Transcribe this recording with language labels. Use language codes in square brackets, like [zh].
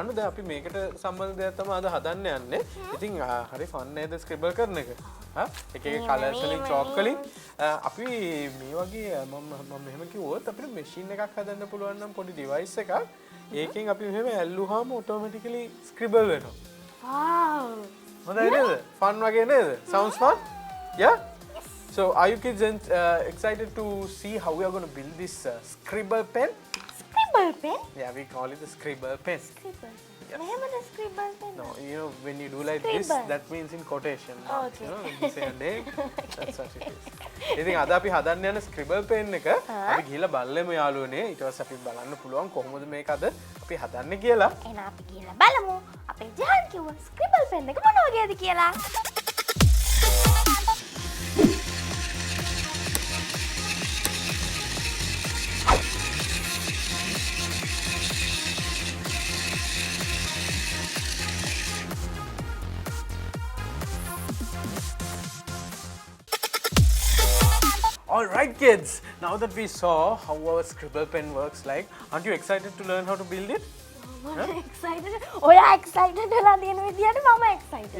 [si] රණු දැන් අපි මේකට සම්බන්ධ දෙයක් තමයි අද හදන්න යන්නේ. ඉතින් හරි ෆන් නේද ස්ක්‍රිබල් කරන එක? එක කලර්ස් වලින් චෝක් වලින් අපි මේ වගේ මම මෙහෙම කිව්වොත් අපිට මැෂින් එකක් හදන්න පුළුවන් නම් පොඩි ඩිවයිස් එකක් ඒකෙන් අපි මෙහෙම ඇල්ලුවාම ඔටෝමැටිකලි ස්ක්‍රිබල් වෙනවා. [en] wow [si] හොඳයි නේද? ෆන් වගේ නේද? [en] sounds fun? yeah? So are you kids excited to see how we are going to build this scribble pen? scribble pen? Yeah, we call it the scribble pen. Scribble. Yes. [si] මෙහෙමද scribble pen? [en] No, you know, when you do like this, Scribble. that means in quotation marks, Okay. you know, when you say a name, that's what it is. [si] ඉතින් අද අපි හදන්න යන scribble pen එක අපි ගිහලා බලමු යාළුවනේ. ඊට පස්සේ අපි බලන්න පුළුවන් කොහොමද මේක අද අපි හදන්නේ කියලා. එහෙනම් අපි ගිහලා බලමු. අපේ ජහන් කිව්ව scribble pen එක මොන වගේද කියලා. [en] All right, kids. Now that we saw how our scribble pen works like, aren't you excited to learn how to build it? [si] මම excited. ඔයා excited වෙලා තියෙන විදියට මම excited.